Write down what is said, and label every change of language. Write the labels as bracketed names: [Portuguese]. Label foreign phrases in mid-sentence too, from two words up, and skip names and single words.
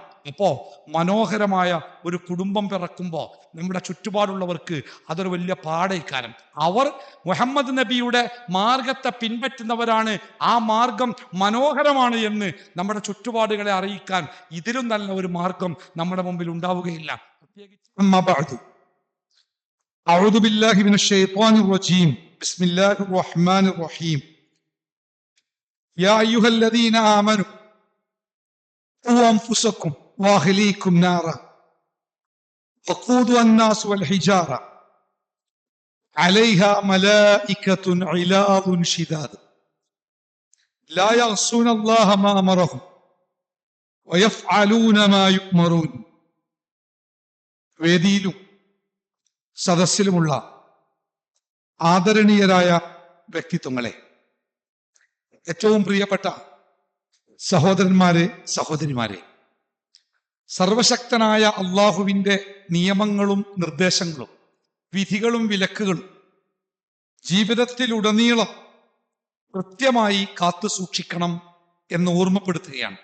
[Malayalam] അപ്പോൾ മനോഹരമായ ഒരു കുടുംബം പിറക്കുമ്പോൾ നമ്മുടെ ചുറ്റുപാടുള്ളവർക്ക് അതൊരു വലിയ പാടേക്കാരം. അവർ മുഹമ്മദ് നബിയുടെ മാർഗത്തെ പിൻപറ്റുന്നവരാണ്, ആ മാർഗം മനോഹരമാണ് എന്ന് നമ്മുടെ ചുറ്റുപാടുകളെ അറിയിക്കാൻ ഇതിലും നല്ല ഒരു മാർഗം നമ്മുടെ മുമ്പിൽ ഉണ്ടാവുകയില്ല. [Arabic] പ്രത്യേകിച്ച് أعوذ بالله من الشيطان الرجيم بسم الله الرحمن الرحيم يا أيها الذين آمنوا قوا أنفسكم وأهليكم نارا وقودها الناس والحجارة عليها ملائكة غلاظ شداد لا يعصون الله ما أمرهم ويفعلون ما يؤمرون. [Malayalam] വേദിയിലും സദസ്സിലുമുള്ള ആദരണീയരായ വ്യക്തിത്വങ്ങളെ, ഏറ്റവും പ്രിയപ്പെട്ട സഹോദരന്മാരെ, സഹോദരിമാരെ, സർവശക്തനായ അള്ളാഹുവിൻ്റെ നിയമങ്ങളും നിർദ്ദേശങ്ങളും വിധികളും വിലക്കുകളും ജീവിതത്തിലുടനീളം കൃത്യമായി കാത്തു സൂക്ഷിക്കണം എന്ന് ഓർമ്മപ്പെടുത്തുകയാണ്.